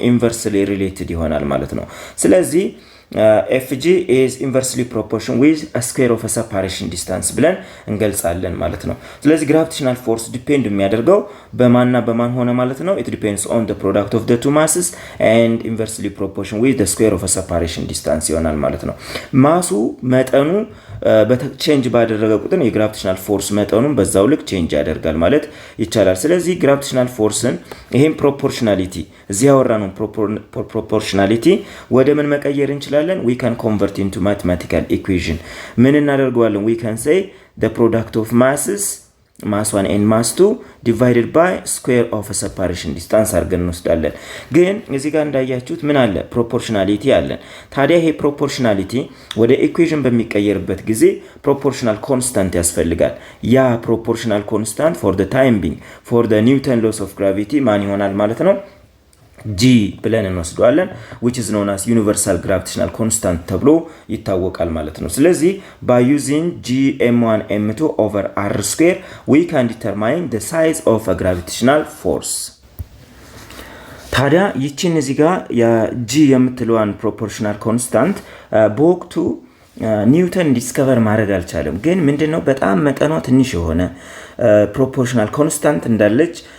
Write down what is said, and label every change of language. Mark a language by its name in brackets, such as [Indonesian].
[English] ኢንቨርስሊ ሪሌትድ [Amharic] ይሆናል ማለት ነው። ስለዚህ [English] Fg is inversely proportional with a square of a separation distance [Amharic] ብለን እንገልጻለን ማለት ነው። ስለዚህ [English] gravitational force ዲፔንድ [Amharic] የሚያደርገው በማንና በማን ሆነ ማለት ነው? [English] It depends on the product of the two masses and inversely proportional with the square of a separation distance [Amharic] ይሆናል ማለት ነው። ማሱ መጠኑ በቼንጅ ባደረገ ቁጥር የግራቪቴሽናል ፎርስ መጠኑን በዛው ልክ ቼንጅ ያደርጋል ማለት ይቻላል። ስለዚህ ግራቪቴሽናል ፎርስን ይሄን ፕሮፖርሽናሊቲ እዚህ ያወራነው ፕሮፖርሽናሊቲ ወደ ምን መቀየር እንችላለን? [English] we can convert into mathematical equation. [Amharic] ምን እናደርገዋለን? [English] we can say the product of masses mass 1 and mass 2 divided by square of a separation distance [Amharic] አድርገን እንወስዳለን። ግን እዚህ ጋር እንዳያችሁት ምን አለ? ፕሮፖርሽናሊቲ አለን። ታዲያ ይሄ ፕሮፖርሽናሊቲ ወደ ኢኩዌሽን በሚቀየርበት ጊዜ ፕሮፖርሽናል ኮንስታንት ያስፈልጋል። ያ ፕሮፖርሽናል ኮንስታንት [English] for the time being for the Newton laws of gravity [Amharic] ማን ይሆናል ማለት ነው? [English] G [Amharic] ብለን እንወስደዋለን, [English] which is known as universal gravitational constant [Amharic] ተብሎ ይታወቃል ማለት ነው። ስለዚህ [English] by using Gm1 m2 over r square we can determine the size of a gravitational force. [Amharic] ታዲያ ይቺን እዚህ ጋር የG የምትለዋን proportional constant በወቅቱ ኒውተን ዲስከቨር ማድረግ አልቻለም። ግን ምንድነው በጣም መጠኗ ትንሽ የሆነ ፕሮፖርሽናል ኮንስታንት እንዳለች